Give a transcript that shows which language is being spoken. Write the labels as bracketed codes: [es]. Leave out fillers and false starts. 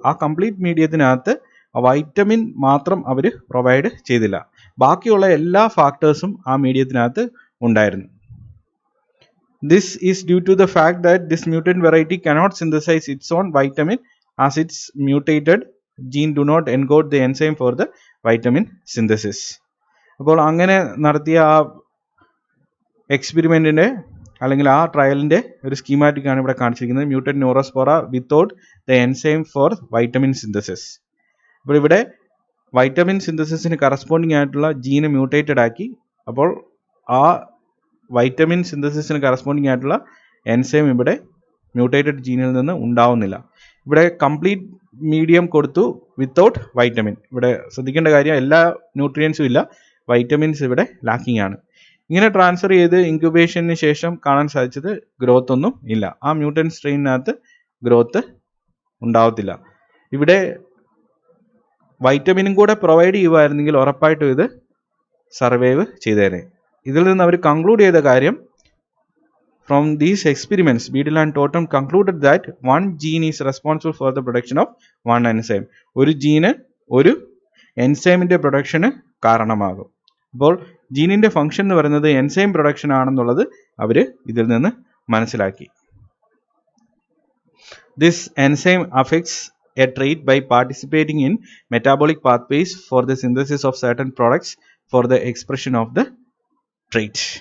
[ml] ആ complete മീഡിയത്തിനകത്ത് vitamin മാത്രം അവർ provide ചെയ്തില്ല, ബാക്കിയുള്ള എല്ലാ ഫാക്ടേഴ്സും ആ മീഡിയത്തിനകത്ത് ഉണ്ടായിരുന്നു. [en] This is due to the fact that this mutant variety cannot synthesize its own vitamin as its mutated gene do not encode the enzyme for the vitamin synthesis. [ml] അപ്പോൾ അങ്ങനെ നടത്തിയ ആ എക്സ്പെരിമെൻറ്റിൻ്റെ അല്ലെങ്കിൽ ആ ട്രയലിൻ്റെ ഒരു സ്കീമാറ്റിക് ആണ് ഇവിടെ കാണിച്ചിരിക്കുന്നത്. [en] Mutant neurospora without the enzyme for vitamin synthesis. [ml] അപ്പോൾ ഇവിടെ വൈറ്റമിൻ സിന്തസിസിന് കറസ്പോണ്ടിങ് ആയിട്ടുള്ള ജീന് മ്യൂട്ടേറ്റഡ് ആക്കി. അപ്പോൾ ആ വൈറ്റമിൻ സിന്തസിസിന് കറസ്പോണ്ടിങ് ആയിട്ടുള്ള എൻസൈം ഇവിടെ മ്യൂട്ടേറ്റഡ് ജീനിൽ നിന്ന് ഉണ്ടാവുന്നില്ല. ഇവിടെ കംപ്ലീറ്റ് മീഡിയം കൊടുത്തു വിത്തൗട്ട് വൈറ്റമിൻ. ഇവിടെ ശ്രദ്ധിക്കേണ്ട കാര്യം എല്ലാ ന്യൂട്രിയൻസും ഇല്ല, വൈറ്റമിൻസ് ഇവിടെ ലാക്കിംഗ് ആണ്. ഇങ്ങനെ ട്രാൻസ്ഫർ ചെയ്ത് ഇൻക്യുബേഷന് ശേഷം കാണാൻ സാധിച്ചത് ഗ്രോത്ത് ഒന്നും ഇല്ല. ആ മ്യൂട്ടൻ സ്ട്രെയിനകത്ത് ഗ്രോത്ത് ഉണ്ടാവത്തില്ല. ഇവിടെ വൈറ്റമിനും കൂടെ പ്രൊവൈഡ് ചെയ്യുമായിരുന്നെങ്കിൽ ഉറപ്പായിട്ടും ഇത് സർവൈവ് ചെയ്തേനെ. ഇതിൽ നിന്ന് അവർ കൺക്ലൂഡ് ചെയ്ത കാര്യം, [en] from these experiments Beadle and Totten concluded that one gene is responsible for the production of one enzyme. [ml] ഒരു ജീന് ഒരു എൻസൈമിൻ്റെ പ്രൊഡക്ഷന് കാരണമാകും. അപ്പോൾ ജീനിൻ്റെ ഫംഗ്ഷൻ എന്ന് പറയുന്നത് എൻസൈം പ്രൊഡക്ഷൻ ആണെന്നുള്ളത് അവർ ഇതിൽ നിന്ന് മനസ്സിലാക്കി. [en] This enzyme affects a trait by participating in metabolic pathways for the synthesis of certain products for the expression of the trait.